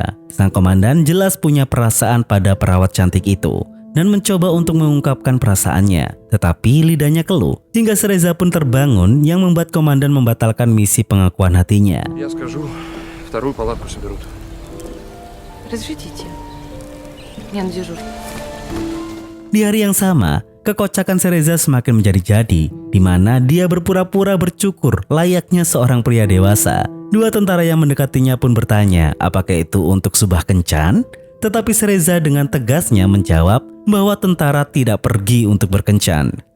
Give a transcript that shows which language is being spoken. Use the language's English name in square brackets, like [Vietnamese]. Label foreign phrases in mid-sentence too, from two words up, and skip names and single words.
[Indonesian] Sang komandan jelas punya perasaan pada perawat cantik itu dan mencoba untuk mengungkapkan perasaannya, tetapi lidahnya keluh hingga Cereza pun terbangun yang membuat komandan membatalkan misi pengakuan hatinya. [Russian] Я скажу, вторую палатку соберут. Разрешите. Я на дежурстве. [Indonesian] Di hari yang sama, kekocakan Cereza semakin menjadi-jadi, di mana dia berpura-pura bercukur layaknya seorang pria dewasa. Dua tentara yang mendekatinya pun bertanya apakah itu untuk subah kencan, tetapi Cereza dengan tegasnya menjawab bahwa tentara tidak pergi untuk berkencan.